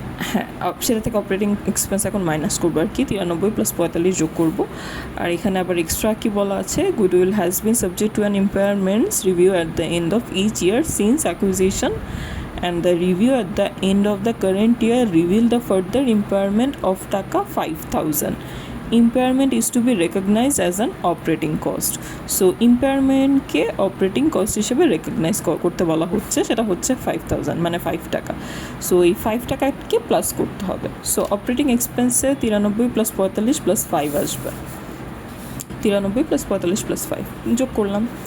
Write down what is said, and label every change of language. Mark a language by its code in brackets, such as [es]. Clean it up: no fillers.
[bn] হ্যাঁ, সেটা থেকে অপারেটিং এক্সপেন্স এখন মাইনাস করবো আর কি, 93 + 45 যোগ করবো। আর এখানে আবার এক্সট্রা কি বলা আছে, [en] Goodwill has been subject to an impairments review at the end of each year since acquisition, and the review at the end of the current year revealed the further impairment of taka 5,000. Impairment is to be recognized as an operating cost. [bn] So impairment K operating cost হিসেবে recognise করতে বলা হচ্ছে, সেটা হচ্ছে 5,000 মানে 5 টাকা। So এই 5 টাকাকে প্লাস করতে হবে। সো অপারেটিং এক্সপেন্সে 93 + 45 + 5 আসবে, 93 + 45 + 5 যোগ করলাম।